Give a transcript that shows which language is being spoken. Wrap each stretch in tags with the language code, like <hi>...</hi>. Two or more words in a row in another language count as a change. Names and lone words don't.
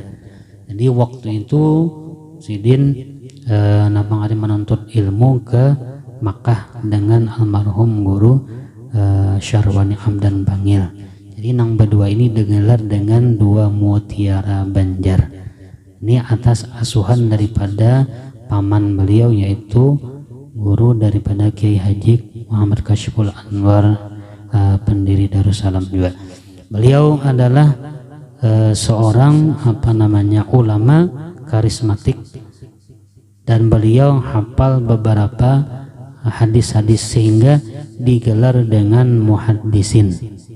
<bjn>Jadi waktu itu sidin menuntut ilmu ke Makkah dengan almarhum guru Syarwani Hamdan Bangil. Jadi nang berdua ini digelar dengan 2 mutiara Banjar.</bjn> <id>Ini atas asuhan daripada paman beliau, yaitu guru daripada Kiai Haji Muhammad Kashiful Anwar, pendiri Darussalam juga. Beliau adalah seorang ulama karismatik, dan beliau hafal beberapa hadis-hadis sehingga digelar dengan muhaddisin.</id>